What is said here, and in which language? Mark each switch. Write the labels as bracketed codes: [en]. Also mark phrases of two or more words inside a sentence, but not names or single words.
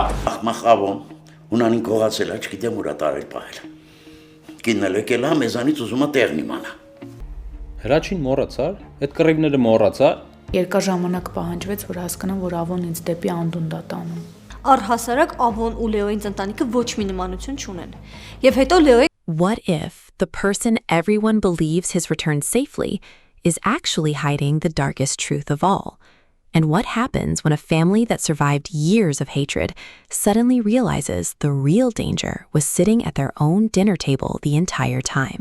[hy] Ախմախ ավոն, Հունանին կողացել է, չգիտեմ ուրա տարել պահել։ Կինն էլ եկել է, մեզանից ուզում է տեղն իմանա։ Հրաչին մոռացար, այդ կռիվները մոռացար։ Երկար ժամանակ պահանջվեց, որ հասկանամ, որ Ավոն ինձ դեպի անդունդա տանում։ Առհասարակ Ավոն ու Լեոյին ընտանիքը ոչ մի նմանություն չունեն։ Եվ հետո Լեոյի [en] What if the person everyone believes has returned safely is actually hiding the darkest truth of all? And what happens when a family that survived years of hatred suddenly realizes the real danger was sitting at their own dinner table the entire time?